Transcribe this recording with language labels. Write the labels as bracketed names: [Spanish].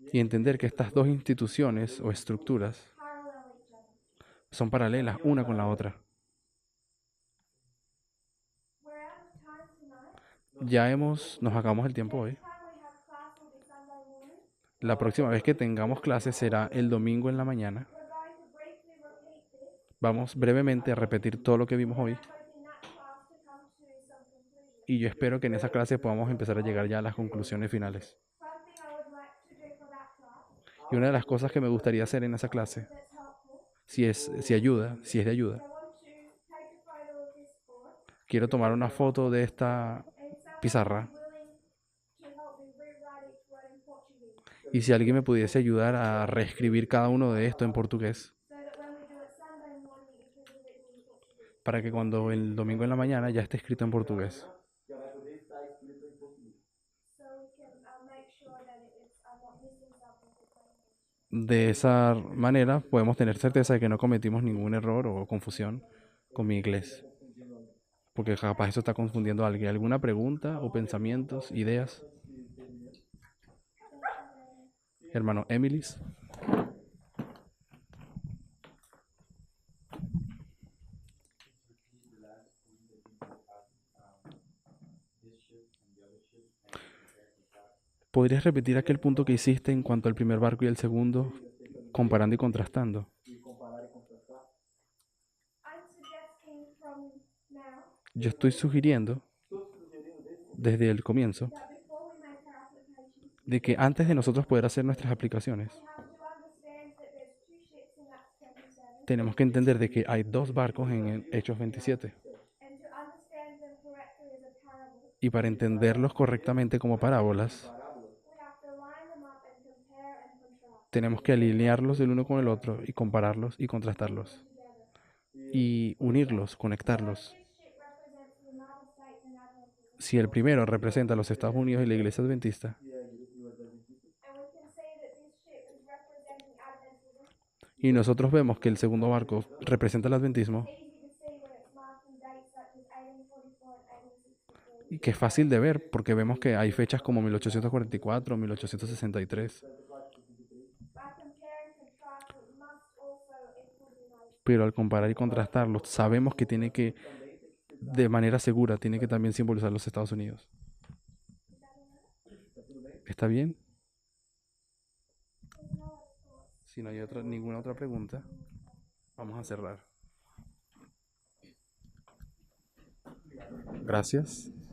[Spanish] Y entender que estas dos instituciones o estructuras [English] parallel each other. [Spanish] son paralelas una con la otra. [English] We're out of time tonight. [Spanish] Ya nos acabamos el tiempo hoy. [English] Next time we have class will be Sunday morning. [Spanish] La próxima vez que tengamos clases será el domingo en la mañana. [English] We're going to briefly repeat this. [Spanish] Vamos brevemente a repetir todo lo que vimos hoy. [English] I'm hoping that class to come to some conclusion. [Spanish] Y yo espero que en esa clase podamos empezar a llegar ya a las conclusiones finales. [English] Something I would like to do for that class [Spanish] Y una de las cosas que me gustaría hacer en esa clase, [English] that's helpful. [Spanish] si es de ayuda, [English] I want to take a photo of this board [Spanish] quiero tomar una foto de esta [English] and someone [Spanish] pizarra [English] willing to help me rewrite each word in Portuguese. [Spanish] Y si alguien me pudiese ayudar a reescribir cada uno de esto en portugués, [English] so that when we do it Sunday morning, it can be written in Portuguese. [Spanish] para que cuando el domingo en la mañana ya esté escrito en portugués. [Portuguese] Já vai poder estar escrito em português. [English] So we can make sure that I'm not missing something that's language. [Spanish] De esa manera podemos tener certeza de que no cometimos ningún error o confusión con mi inglés. Porque capaz eso está confundiendo a alguien. ¿Alguna pregunta o pensamientos, ideas? Hermano Emilis. ¿Podrías repetir aquel punto que hiciste en cuanto al primer barco y el segundo, comparando y contrastando? [Portuguese] E comparar e contrastar. [English] I'm suggesting from now [Spanish] Yo estoy sugiriendo [Portuguese] Estou sugerindo [Spanish] desde el comienzo [English] that before we make our application, [Spanish] de que antes de nosotros poder hacer nuestras aplicaciones, [English] we have to understand that there's two ships in Acts 27 [Spanish] tenemos que entender de que hay dos barcos en Hechos 27. [English] and to understand them correctly as a parable. [Spanish] Y para entenderlos correctamente como parábolas, [English] We have to line them up and compare and contrast [Spanish] tenemos que alinearlos el uno con el otro y compararlos y contrastarlos. [English] together. [Spanish] Y unirlos, conectarlos. [English] This ship represents the United States and Adventism, [Spanish] Si el primero representa a los Estados Unidos y la Iglesia Adventista, [Portuguese] e a igreja adventista. [English] and we can see that this ship is representing Adventism. [Spanish] y nosotros vemos que el segundo barco representa el adventismo, [English] Easy to see when it's marking dates such as 1844 and 1863. [Spanish] y que es fácil de ver porque vemos que hay fechas como 1844, 1863, [English] By compare and contrast, it must also include the United States. [Spanish] pero al comparar y contrastarlos sabemos que tiene que, de manera segura, tiene que también simbolizar los Estados Unidos. ¿Está bien? Si no hay ninguna otra pregunta, vamos a cerrar. Gracias.